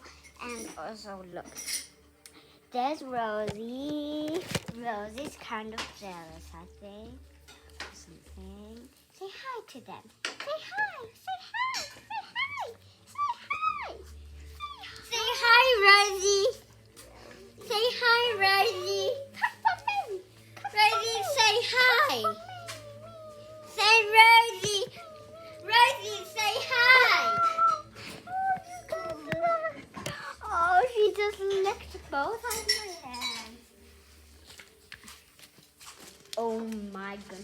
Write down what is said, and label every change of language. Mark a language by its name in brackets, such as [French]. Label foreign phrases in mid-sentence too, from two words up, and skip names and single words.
[English] And also look, there's Rozy. Rozy's kind of jealous, I think. Something. Say hi to them. Say hi. Say hi. Say hi. Say hi. Say hi, Rozy. Say hi, Rozy. Rozy, say hi. Say Rozy. Rozy, say hi. Oh, she just licked both of my hands. Oh my goodness, guys.